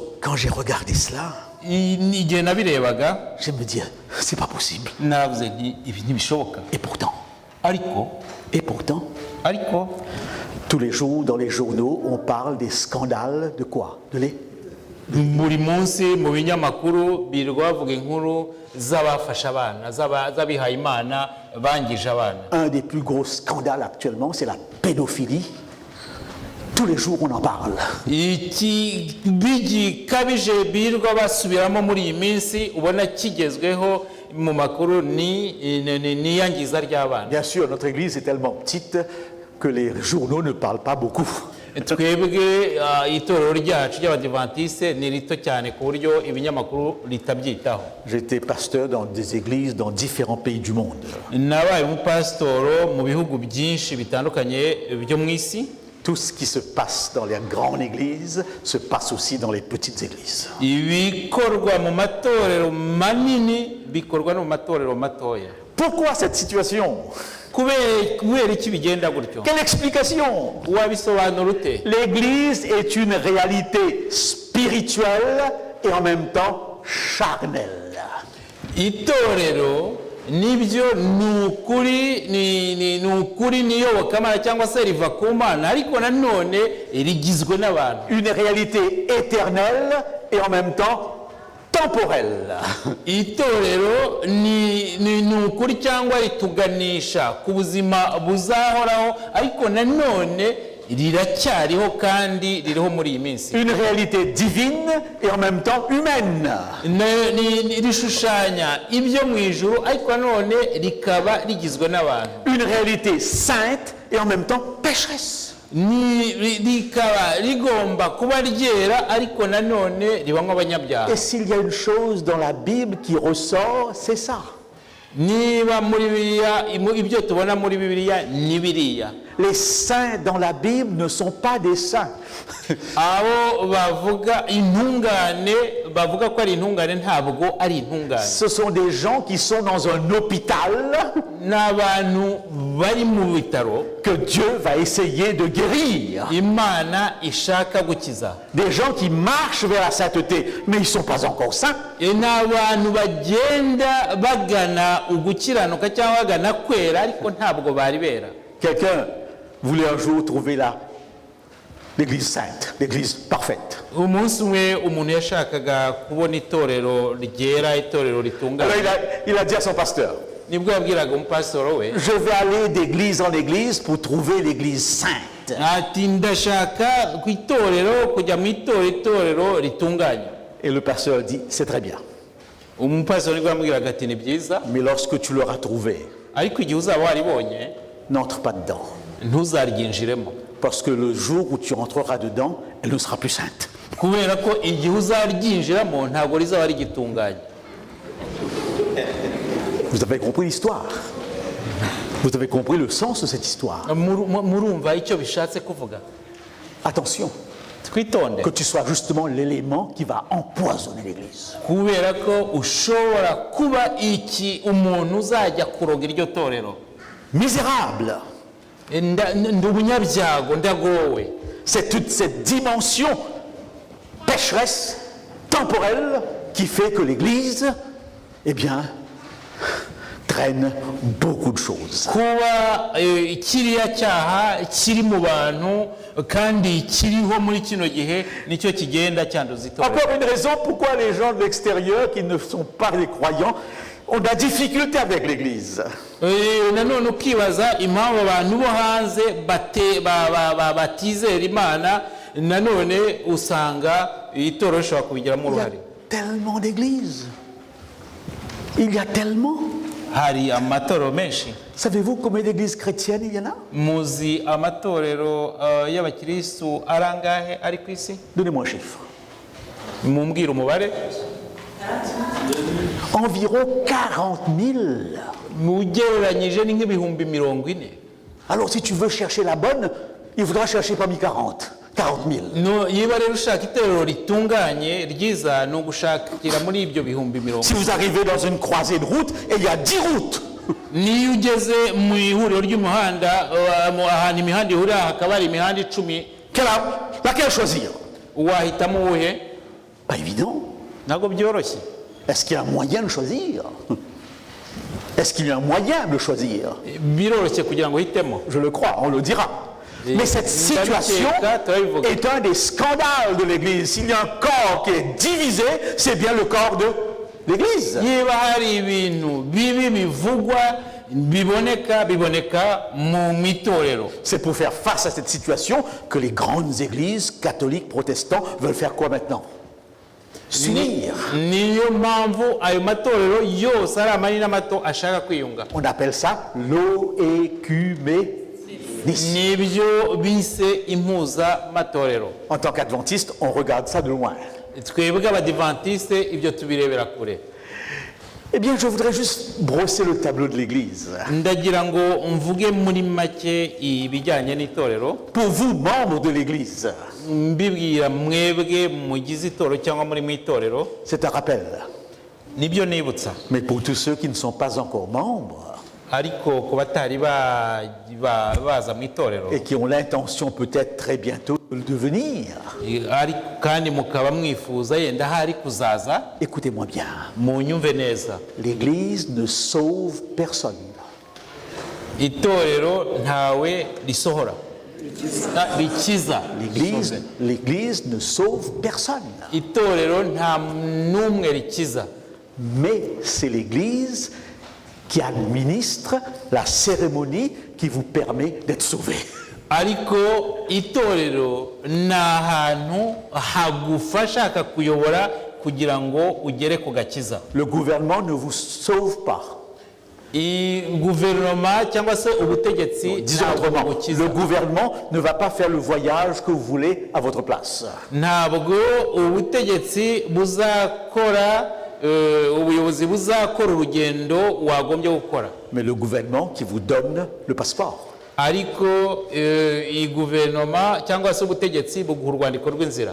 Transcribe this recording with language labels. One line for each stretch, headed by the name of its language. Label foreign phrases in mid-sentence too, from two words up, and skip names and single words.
French: Quand j'ai regardé cela,
Kinyarwanda: igihe nabirebaga
French: je me dis, c'est pas possible.
Kinyarwanda: navuze nti ibi ntibishoboka.
French: Et pourtant,
Kinyarwanda: ariko
French: tous les jours dans les journaux, on parle des scandales de quoi?
Kinyarwanda: buri munsi mu binyamakuru birirwa bavuga inkuru z'abafashe abana z'abihaye imana bangije abana.
French: Un des plus gros scandales actuellement, c'est la pédophilie. Tous les jours, on en parle.
Kinyarwanda: bigikabije birirwa basubiramo muri iyi minsi ubona kigezweho mu makuru ni iyangiza ry'abana.
French: Bien sûr, notre église est tellement petite que les journaux ne parlent pas beaucoup.
Kinyarwanda: twebwe itorero ryacu ry'abadivantisite ni rito cyane ku buryo ibinyamakuru ritabyitaho.
French: J'étais pasteur dans des églises dans différents pays du monde.
Kinyarwanda: nabaye umupasitoro mu bihugu byinshi bitandukanye byo mu isi.
French: Tout ce qui se passe dans les grandes églises se passe aussi dans les petites églises.
Kinyarwanda: ibikorwa mu matorero manini bikorwa no mu matorero matoya.
French: Pourquoi cette situation?
Kinyarwanda: kubera iki bigenda gutyo?
French: Quelle explication?
Kinyarwanda: wabisobanura ute?
French: L'église est une réalité spirituelle et en même temps charnelle.
Kinyarwanda: itorero nibyo ni ukuri niyobokamana cyangwa se riva ku Mana ariko nanone rigizwe n'abantu.
French: Une réalité éternelle et en même temps temporelle.
Kinyarwanda: itorero ni ukuri cyangwa rituganisha ku buzima buzahoraho ariko nanone riracyariho kandi ririho muri iyi minsi.
French: Une réalité divine et en même temps humaine.
Kinyarwanda: rishushanya ibyo mu ijuru ariko nanone rikaba rigizwe n'abantu.
French: Une réalité sainte et en même temps pécheresse.
Kinyarwanda: rikaba rigomba kuba ryera ariko nanone ribamo abanyabyaha.
French: Et s'il y a une chose dans la Bible qui ressort, c'est ça.
Kinyarwanda: niba muri Bibiliya ibyo tubona muri Bibiliya ni biriya.
French: Les saints dans la Bible ne sont pas des saints.
Kinyarwanda: abo bavuga intungane bavuga ko ari intungane ntabwo ari intungane.
French: Ce sont des gens qui sont dans un hôpital
Kinyarwanda: n'abantu bari mu bitaro
French: que Dieu va essayer de guérir.
Kinyarwanda: Imana ishaka gukiza.
French: Des gens qui marchent vers la sainteté, mais ils ne sont pas encore saints.
Kinyarwanda: n'abantu bagenda bagana ugukiranuka cyangwa bagana kwera ariko ntabwo bari bera.
French: Quelqu'un voulait un jour trouver l'église sainte, l'église parfaite.
Kinyarwanda: umunsi umwe umuntu yashakaga kubona itorero ryera itorero ritunganye.
French: Alors il a dit à son pasteur,
Kinyarwanda: nibwo yabwiraga umupasitoro we
French: je vais aller d'église en église pour trouver l'église sainte.
Kinyarwanda: ati ndashaka ku itorero kujya mu itorero ritunganye.
French: Et le pasteur dit, c'est très bien.
Kinyarwanda: umupasitoro nibwo yamubwiraga ati ni byiza
French: Mais lorsque tu l'auras trouvé,
Kinyarwanda: ariko igihe uzaba waribonye
French: n'entre pas dedans.
Kinyarwanda: ntuzaryinjiremo
French: Parce que le jour où tu entreras dedans, elle ne sera plus sainte.
Kinyarwanda: kubera ko igihe uzaryinjiramo ntabwo rizaba rigitunganye.
French: Vous avez compris l'histoire. Vous avez compris le sens de cette histoire.
Kinyarwanda: murumva icyo bishatse kuvuga?
French: Attention,
Kinyarwanda: twitonde
French: que tu sois justement l'élément qui va empoisonner l'église.
Kinyarwanda: kubera ko ushobora kuba umuntu uzajya kuroga iryo torero.
French: Misérable.
Kinyarwanda: ndi umunyabyago ndagowe.
French: C'est toute cette dimension pécheresse, temporelle, qui fait que l'église, eh bien, traîne beaucoup de choses.
Kinyarwanda: kuba kiriya cyaha kiri mu bantu kandi kiriho muri kino gihe nicyo kigenda cyanduza itorero.
French: Encore une raison pourquoi les gens de l'extérieur qui ne sont pas des croyants on a difficulté avec l'Église.
Kinyarwanda: nanone ukibaza impamvu abantu bo hanze batizera imana nanone usanga itorero rishobora kubigiramo
French: Il y a
Kinyarwanda: uruhare.
French: tellement d'églises. Il y a tellement.
Kinyarwanda: Hari amatorero menshi.
French: Savez-vous combien d'églises chrétiennes il y en a?
Kinyarwanda: Muzi amatorero y'abakirisitu arangahe ari ku isi?
French: Donnez-moi un chiffre.
Kinyarwanda: Mumbwire umubare.
French: Environ 40 000.
Kinyarwanda: Mugereranyije ni nk'ibihumbi 40.
French: Alors si tu veux chercher la bonne, il faudra chercher parmi 40 000.
Kinyarwanda: No, yiba rero ushaka itorero ritunganye ryiza ni ugushakira muri ibyo bihumbi 40.
French: Si vous arrivez dans une croisée de route et il y a 10 routes,
Kinyarwanda: niyo ugeze mu ihuriro ry'umuhanda ahantu imihanda ihurira hakaba hari imihanda 10,
French: laquelle choisir?
Kinyarwanda: wahitamo uwuhe?
French: Pas évident.
Kinyarwanda: Ntabwo byoroshye.
French: Est-ce qu'il y a un moyen de choisir? Est-ce qu'il y a un moyen de choisir?
Kinyarwanda: Biroroshye kugira ngo uhitemo.
French: Je le crois, on le dira. Mais cette situation est un des scandales de l'Église. S'il y a un corps qui est divisé, c'est bien le corps de l'Église.
Kinyarwanda: Niba hari ibintu bibi bivugwa biboneka mu mitorero.
French: C'est pour faire face à cette situation que les grandes églises catholiques protestants veulent faire quoi maintenant? S'unir.
Kinyarwanda: Niyo mpamvu ayo matorero yose ari amanini n'amato ashaka kwiyunga.
French: On appelle ça l'oécuménisme.
Kinyarwanda: Nibyo bise impuza matorero.
French: En tant qu'adventiste, on regarde ça de loin.
Kinyarwanda: Twebwe abadivantiste ibyo tubirebera kure.
French: Eh bien, je voudrais juste brosser le tableau de l'Église.
Kinyarwanda: Ndagira ngo mvuge muri make ibijyanye n'itorero.
French: Pour vous, membres de l'Église,
Kinyarwanda: Mbibwira mwebwe mugize itorero cyangwa muri mu itorero.
French: c'est un rappel.
Kinyarwanda: Nibyo nibutsa.
French: Mais pour tous ceux qui ne sont pas encore membres
Kinyarwanda: Ariko ku batari baza mu itorero
French: et qui ont l'intention peut-être très bientôt de le devenir,
Kinyarwanda: ariko kandi mukaba mwifuza yenda hari kuzaza,
French: écoutez-moi bien.
Kinyarwanda: munyumve neza.
French: L'Église ne sauve personne.
Kinyarwanda: Itorero ntawe risohora rikiza.
French: L'Église ne sauve personne.
Kinyarwanda: Itorero nta n'umwe rikiza.
French: Mais c'est l'Église qui administre la cérémonie qui vous permet d'être sauvé.
Kinyarwanda: Ariko itorero ni ahantu hagufasha hakakuyobora kugira ngo ugere ku gakiza.
French: Le gouvernement ne vous sauve pas.
Kinyarwanda: Guverinoma cyangwa se ubutegetsi
French: Disons autrement, le gouvernement ne va pas faire le voyage que vous voulez à votre place.
Kinyarwanda: Ntabwo ubutegetsi buzakora ubuyobozi buzakora urugendo wagombye gukora.
French: Mais le gouvernement qui vous donne le passeport.
Kinyarwanda: Ariko iyi guverinoma cyangwa se ubutegetsi buguha urwandiko rw'inzira.